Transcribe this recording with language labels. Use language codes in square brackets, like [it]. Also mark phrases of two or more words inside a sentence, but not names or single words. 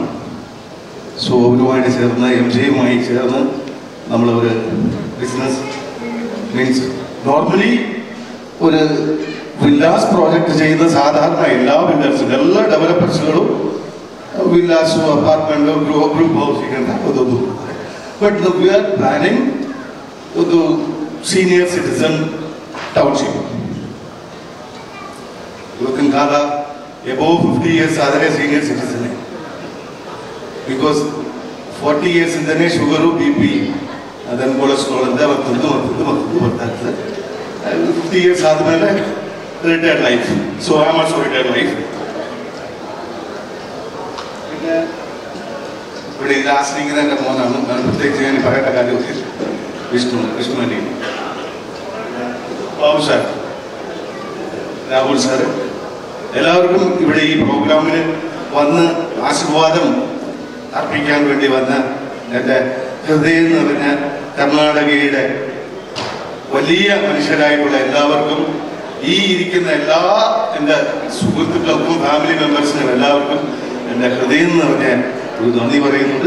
[ml] സോ അവരുമായിട്ട് ചേർന്ന് MJയുമായി ചേർന്ന് നമ്മളൊരു [en] business means normally [ml] ഒരു [en] villas project [ml] ചെയ്യുന്ന സാധാരണ എല്ലാ ബിൽഡേഴ്സും എല്ലാ ഡെവലപ്പേഴ്സുകളും വില്ലാസും [en] apartment group housing [kn] ಅಂತ ಅದೊಂದು. [en] But we are planning ಒಂದು senior citizen township. [kn] ಇವತ್ತಿನ ಕಾಲ [en] above 50 years [kn] ಆದರೆ [en] senior citizen, because 40 years [kn] ಇಂದನೇ ಶುಗರು BP ಅದನ್ನು ಕೊಲೆಸ್ಟ್ರಾಲ್ ಅಂತ ಮತ್ತೊಂದು ಬರ್ತಾ ಇರ್ತದೆ. 50 ಇಯರ್ಸ್ ಆದಮೇಲೆ [en] retired life. So I am also retired life. [ml] ഇവിടെ ഇത് ആശ്രയിക്കുന്നതിൻ്റെ മോനാണ്. ഞാൻ പ്രത്യേകിച്ച് ഞാൻ പറയേണ്ട കാര്യം വിഷ്ണുവിനെ, ബാബു സാർ, രാഹുൽ സാർ, എല്ലാവർക്കും ഇവിടെ ഈ പ്രോഗ്രാമിന് വന്ന് ആശീർവാദം അർപ്പിക്കാൻ വേണ്ടി വന്ന എൻ്റെ ഹൃദയം നിറഞ്ഞ കർണാടകയുടെ വലിയ മനുഷ്യരായിട്ടുള്ള എല്ലാവർക്കും, ഈ ഇരിക്കുന്ന എല്ലാ എൻ്റെ സുഹൃത്തുക്കൾക്കും [en] family members [ml] എല്ലാവർക്കും എൻ്റെ ഹൃദയം നിറഞ്ഞ ഒരു നന്ദി പറയുന്നുണ്ട്.